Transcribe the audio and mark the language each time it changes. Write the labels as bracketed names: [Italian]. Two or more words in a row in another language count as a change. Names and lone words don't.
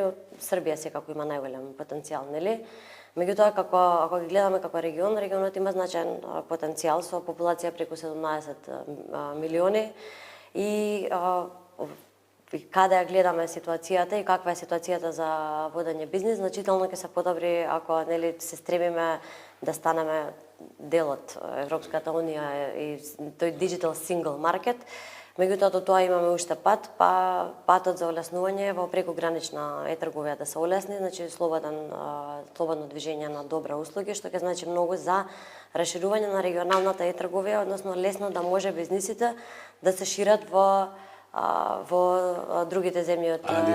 [Macedonian] Србија секако има најголем потенцијал, нели? Меѓутоа, ако ги гледаме како регион, регионот има значаен потенцијал со популација преку 17 милиони и каде ја гледаме ситуацијата и каква е ситуацијата за водење бизнис, значително ќе се подобри ако нели се стремиме да станеме дел од Европската унија и тој [English] digital single market. [Macedonian] Меѓутоа до тоа имаме уште пат, патот за олеснување во прекогранична е-трговија да се олесни, значи слободно движење на добра услуги, што ќе значи многу за расширување на регионалната е-трговија, односно лесно да може бизнисите да се шират во другите земји од регионот.